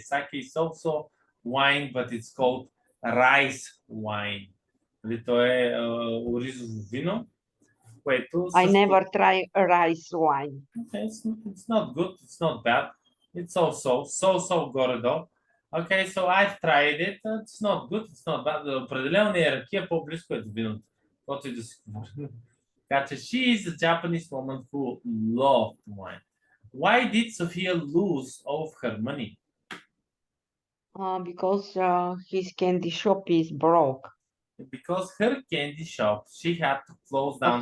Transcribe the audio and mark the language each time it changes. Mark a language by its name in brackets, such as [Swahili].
[English] Sake is also wine, but it's called rice wine. [Bulgarian] То е оризово вино, което [English] I never try rice wine. Okay, it's not good, it's not bad. It's so [Bulgarian] горе-долу. [English] Okay, so I've tried it. It's not good, it's not bad. [Bulgarian] Определено не е ракия, по-близко е до виното. Каквото и да си говорим. Така че [English] she is a Japanese woman who loved wine. Why did Sophia lose all of her money? Because his candy shop is broke. Because her candy shop, she had to close down